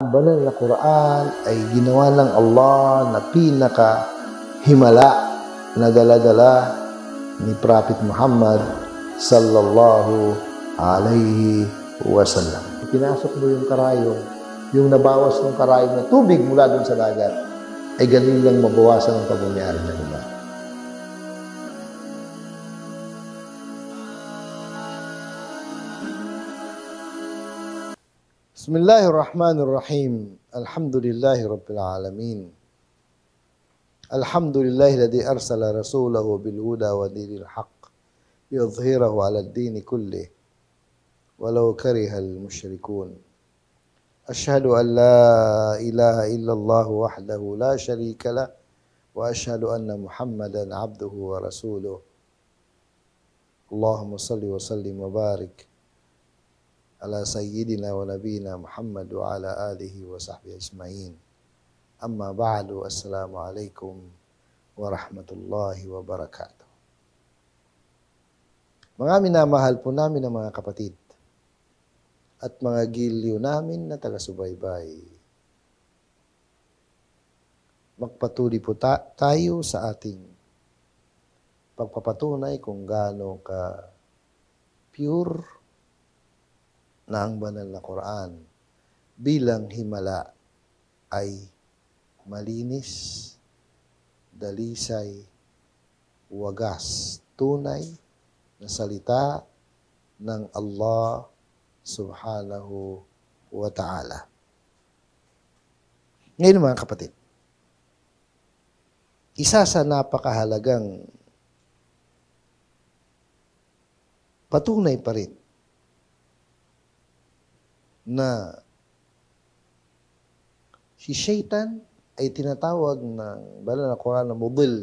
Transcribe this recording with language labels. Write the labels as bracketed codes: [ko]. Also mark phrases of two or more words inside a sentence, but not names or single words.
[tl] banal na Quran ay ginawa ng Allah na pinaka-himala na dala-dala ni Prophet Muhammad [ar] صلى الله عليه وسلم. [tl] Pinasok mo yung karayong, yung nabawas ng karayong na tubig mula dun sa dagat, ay ganun lang mabawasan ang pagyayari ng iba. [ar] بسم الله الرحمن الرحيم. الحمد لله رب العالمين. الحمد لله الذي أرسل رسوله بالهدى ودين الحق ليظهره على الدين كله ولو كره المشركون. أشهد أن لا إله إلا الله وحده لا شريك له وأشهد أن محمدا عبده ورسوله. اللهم صل وسلم وبارك على سيدنا ونبينا محمد وعلى آله وصحبه أجمعين. أما بعد، السلام عليكم ورحمة الله وبركاته. [tl] Mga minamahal po namin ng mga kapatid at mga giliw namin na taga-subaybay, magpatuloy po tayo sa ating pagpapatunay kung gaano ka pure na ang banal na Quran bilang himala ay malinis, dalisay, wagas, tunay na salita ng Allah [ar] سبحانه وتعالى. [tl] Ngayon mga kapatid, isa sa napakahalagang patunay pa rin na si Shaitan ay tinatawag ng banal na Quran na mudil.